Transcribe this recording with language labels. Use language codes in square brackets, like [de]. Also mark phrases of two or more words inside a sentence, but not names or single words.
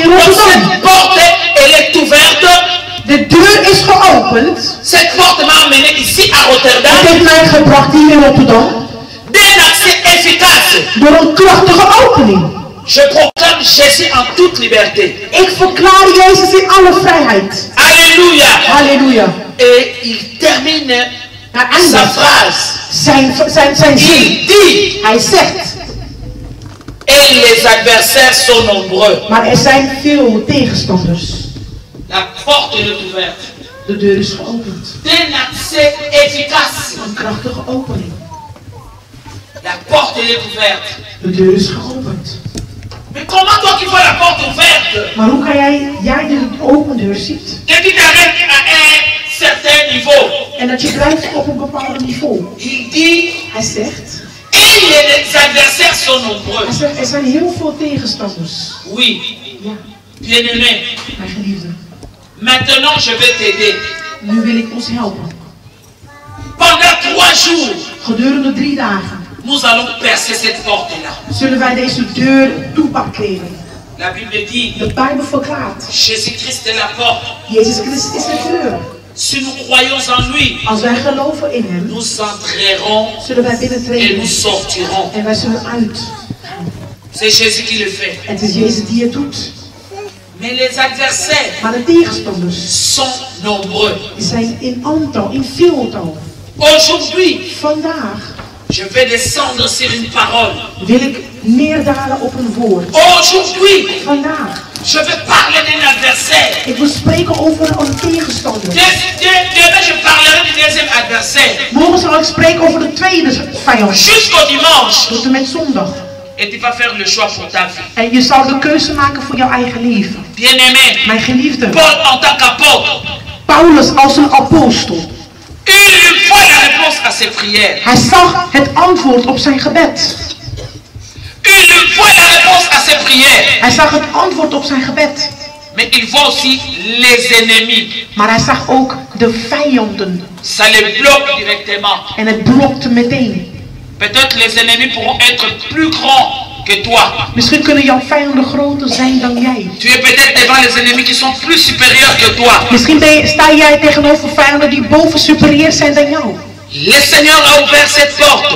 [fr] Donc Rotterdam. cette porte, elle est ouverte. [nl] De deur is geopend. [fr] Cette porte m'a amené ici à [nl] Het Rotterdam heeft mij gebracht hier in Rotterdam. [fr] d'un accès efficace. [nl] Door een krachtige opening. [fr] Je proclame Jésus en toute liberté. [nl] Ik verklaar Jezus in alle vrijheid. [fr] Alléluia. [nl] Halleluja. [fr] Et il termine [nl] Hij [fr] sa [nl] eindigt [fr] phrase. [nl] zijn zin. [fr] Il dit, [nl] Hij zegt, [fr] et les adversaires sont nombreux. [nl] maar er zijn veel tegenstanders. [fr] La porte est ouverte. [nl] De deur is geopend. [fr] D'un accès efficace. [nl] Een krachtige opening. [fr] La porte est ouverte. [nl] De deur is geopend. [fr] Mais comment toi qui vois la porte ouverte [nl] Maar hoe kan jij de open deur ziet? [fr] et tu t'arrêtes à un certain niveau? [nl] En dat je blijft op een bepaald niveau. [fr] Il dit, [nl] Hij zegt, [fr] et les adversaires sont nombreux. [nl] er zijn heel veel tegenstanders. [fr] Oui, [nl] Ja, [fr] bien-aimé, [nl] mijn geliefde. [fr] maintenant je vais t'aider. [nl] Nu wil ik ons helpen. [fr] Pendant 3 jours, [nl] Gedurende 3 dagen [fr] nous allons percer cette porte-là. [nl] zullen wij deze deur toepakkeren. [fr] La Bible dit, [nl] De Bijbel verklaart. [fr] Jésus-Christ est la porte. [nl] Jezus Christus is de deur. [fr] Si nous croyons en lui, [nl] Als wij geloven in hem, [fr] nous entrerons [nl] zullen wij [fr] et [nl] binnentreden. [fr] nous sortirons. [nl] En wij zullen uit. [fr] C'est Jésus qui le fait. [nl] Het is Jezus die het doet. [fr] Mais les adversaires [nl] Maar de tegenstanders [fr] sont nombreux. [nl] die zijn in aantal, in veeltal. [fr] Aujourd'hui, [nl] Vandaag [fr] je vais descendre sur une parole. [nl] wil ik neerdalen op een woord. [fr] Aujourd'hui, [nl] Vandaag. [fr] je vais parler d'un adversaire. [nl] Ik wil spreken over een tegenstander. [fr] Demain, je parlerai du deuxième adversaire. [nl] Morgen zal ik spreken over de tweede vijand. [fr] Jusqu'au dimanche. [nl] Tot en met zondag. [fr] Et tu vas faire le choix pour ta vie. [nl] En je zal de keuze maken voor jouw eigen leven. [fr] Bien-aimé, [nl] Mijn geliefde. [fr] Paul en tant qu'apôtre, [nl] Paulus als een apostel. [fr] il voit la réponse à ses prières. [nl] Hij zag het antwoord op zijn gebed. [fr] Il voit la réponse à ses prières. [nl] Hij zag het antwoord op zijn gebed. [fr] Mais il voit aussi les ennemis. [nl] Maar hij zag ook de vijanden. [fr] Ça les bloque directement. [nl] En het blokte meteen. [fr] Peut-être les ennemis pourront être plus grands que toi. [nl] Misschien kunnen jouw vijanden groter zijn dan jij. [fr] Tu es peut-être devant les ennemis qui sont plus supérieurs que toi. [nl] Misschien sta jij tegenover vijanden die boven superieur zijn dan jou. [fr] Le Seigneur a ouvert cette porte.